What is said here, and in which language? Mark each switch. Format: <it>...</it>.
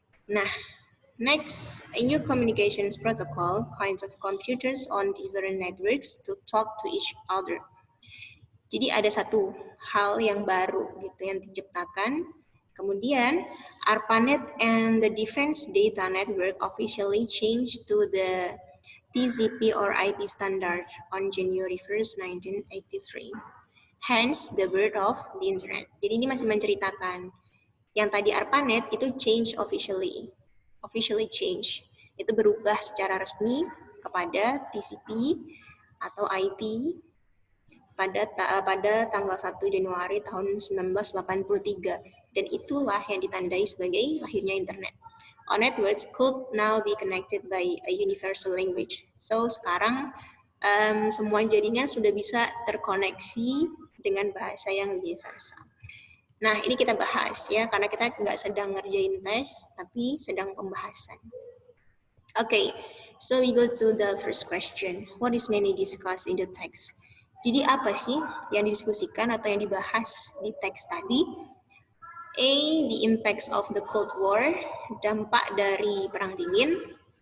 <en>Nah, next, a new communications protocol kinds of computers on different networks to talk to each other.</en> <id>Jadi ada satu hal yang baru gitu yang diciptakan. Kemudian</id> <en>ARPANET and the Defense Data Network officially changed to the TCP or IP standard on January 1st, 1983. Hence the birth of the internet.</en> <id>Jadi ini masih menceritakan yang tadi ARPANET itu</id> <en>officially change.</en> <id>Itu berubah secara resmi kepada TCP atau IP pada tanggal 1 Januari tahun 1983, dan itulah yang ditandai sebagai lahirnya internet.</id> <en>All networks could now be connected by a universal language.</en> <id>So sekarang semua jaringan sudah bisa terkoneksi dengan bahasa yang universal. Nah, ini kita bahas ya, karena kita nggak sedang ngerjain tes, tapi sedang pembahasan.</id> <en>Okay, so we go to the first question. What is mainly discussed in the text?</en> <id>Jadi apa sih yang didiskusikan atau yang dibahas di teks tadi? A.</id> <en>The impacts of the Cold War,</en> <id>dampak dari perang dingin.</id>